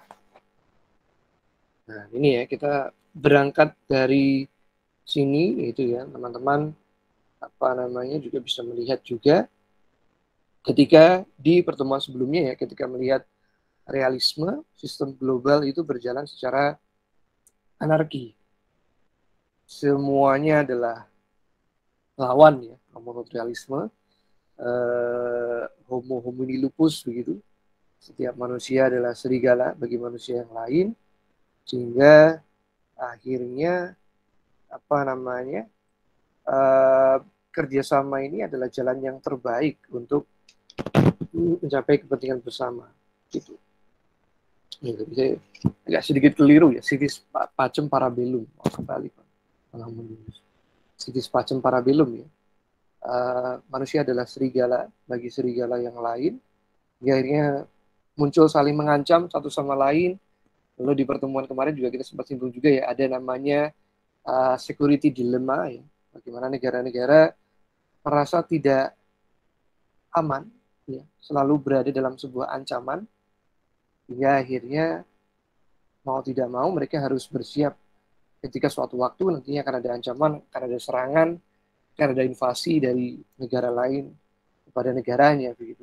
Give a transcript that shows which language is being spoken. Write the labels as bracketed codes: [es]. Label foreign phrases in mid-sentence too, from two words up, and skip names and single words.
[id] Nah, ini ya kita berangkat dari sini itu ya teman-teman juga bisa melihat juga ketika di pertemuan sebelumnya ya ketika melihat realisme sistem global itu berjalan secara anarki. Semuanya adalah lawan ya menurut realisme. [la] Homo homini lupus begitu. [id] Setiap manusia adalah serigala bagi manusia yang lain sehingga akhirnya kerjasama ini adalah jalan yang terbaik untuk mencapai kepentingan bersama gitu. Jadi agak sedikit keliru ya, [la] sitis pacem parabellum kembali sitis pacem parabellum ya. [id] Manusia adalah serigala bagi serigala yang lain. Akhirnya muncul saling mengancam satu sama lain. Lalu di pertemuan kemarin juga kita sempat singgung juga ya, ada namanya [en] security dilemma [id] ya. Bagaimana negara-negara merasa tidak aman, ya, selalu berada dalam sebuah ancaman, hingga akhirnya mau tidak mau mereka harus bersiap ketika suatu waktu nantinya akan ada ancaman, akan ada serangan, akan ada invasi dari negara lain kepada negaranya begitu.